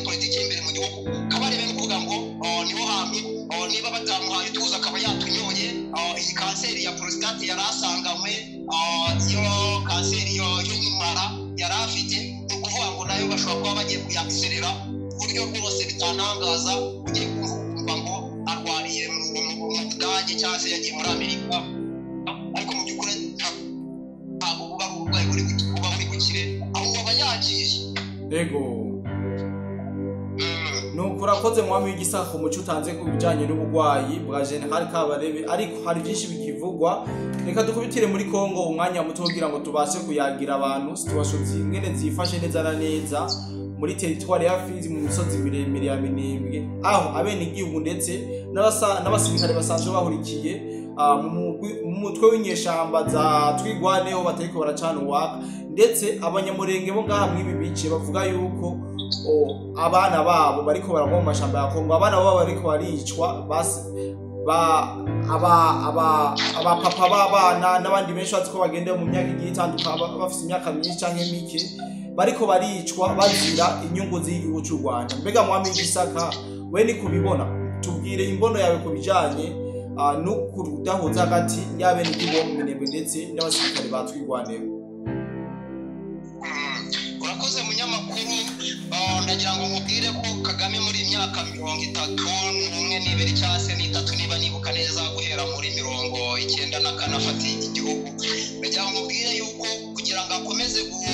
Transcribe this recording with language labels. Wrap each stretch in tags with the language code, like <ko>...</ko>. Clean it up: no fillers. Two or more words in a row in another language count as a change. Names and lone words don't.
<rw>politiki y'imbere mu gihugu Kabarebe ni ukuvuga ngo niho hantu niba batamuhaye utuza akaba yatunyoye iyi kanseri ya prostate yari asanganywe iyo kanseri yo mu mara yari afite ni ukuvuga ngo nayo bashobora kuba bagiye kuyakiserera uburyo bwose bitantangaza ugiye kumva ngo arwariye mu Budage cyangwa se yagiye muri Amerika ariko mu by'ukuri ntabwo buba ari uburwayi buba buri gukire ahubwo aba yagiye nuko urakoze mwami w'igisaka umuco utanze ku bijyanye n'uburwayi bwa General Kabarebe ariko hari byinshi bikivugwa reka dukubitire muri Kongo umwanya muto kugira ngo tubashe kuyagira abantu situation zingene zifashe neza na neza muri territoire ya Fizi mu misozi miremire ya Minembwe aho abene igihugu ndetse n'abasirikare basanzwe bahurikiye mu mutwe w'inyeshamba za twigwaneho batariko baracana uwaka ndetse abanyamurenge bo ngaha mwibi bice bavuga yuko abana babo bariko baragwa mu mashamba ya Kongo abana babo bariko baricwa</rw> <rn>abapapa b'abana n'abandi benshi baziko bagenda mu myaka igiye itandukanye bafite imyaka myinshi canke mike bariko baricwa bazira inyungu z'igihugu cy'u Rwanda mbega mwami w'igisaka we ni kubibona tubwire imbono yawe ku bijanye no kudahuza hagati y'abene igihugu mu Minembwe ndetse n'abasirikare batwigwaneho</rn> <rw>urakoze munyamakuru ndagira ngo mubwire ko Kagame muri imyaka 31 n'ibiri cyangwa se n'itatu niba nibuka neza guhera muri 90 n'akanafati igihugu ndagira ngo mubwire yuko kugira ngo akomeze</rw>